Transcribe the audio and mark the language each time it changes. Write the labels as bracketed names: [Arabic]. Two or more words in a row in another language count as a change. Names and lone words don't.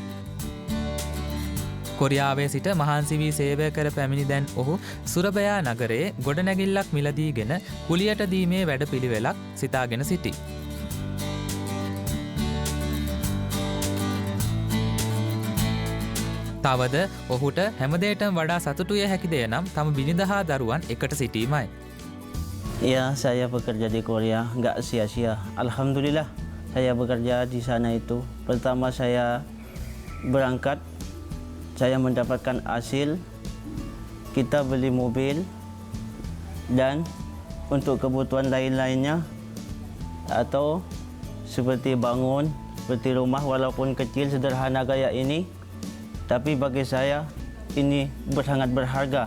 [Sinhala] කොරියාවේ සිට මහන්සි වී සේවය කර පැමිණි දැන් ඔහු සුරබයා නගරයේ ගොඩනැගිල්ලක් මිලදීගෙන කුලියට දීමේ වැඩපිළිවෙලක් සිතාගෙන සිටි. තවද ඔහුට හැමදේටම වඩා සතුටුය හැකි දේ නම් තම බිරිඳ හා දරුවන් එකට සිටීමයි. [Indonesian] Ya, saya bekerja di Korea, nggak sia-sia. Alhamdulillah, saya bekerja di sana itu. Pertama saya berangkat, saya mendapatkan hasil, kita beli mobil, dan untuk kebutuhan lain-lainnya, atau seperti bangun, seperti rumah walaupun kecil sederhana kayak ini, tapi bagi saya ini sangat berharga.